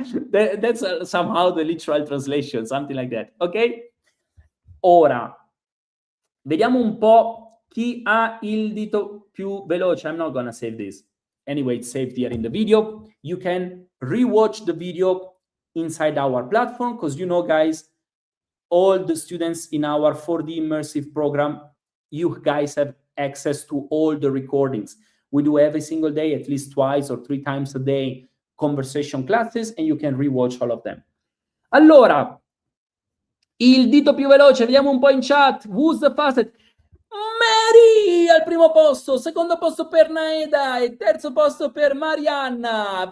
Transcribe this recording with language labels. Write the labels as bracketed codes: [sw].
[en] That's somehow the literal translation, something like that. Ok? [it] Ora, vediamo un po' chi ha il dito più veloce. [en] I'm not gonna save this. Anyway, it's saved here in the video. You can rewatch the video inside our platform because, you know, guys, all the students in our 4D immersive program, you guys have access to all the recordings. We do every single day, at least twice or 3 times a day, conversation classes, and you can rewatch all of them. [it] Allora, il dito più veloce, vediamo un po' in chat. [en] Who's the fastest? [it] Mary al primo posto, secondo posto per Naeda e terzo posto per Marianna.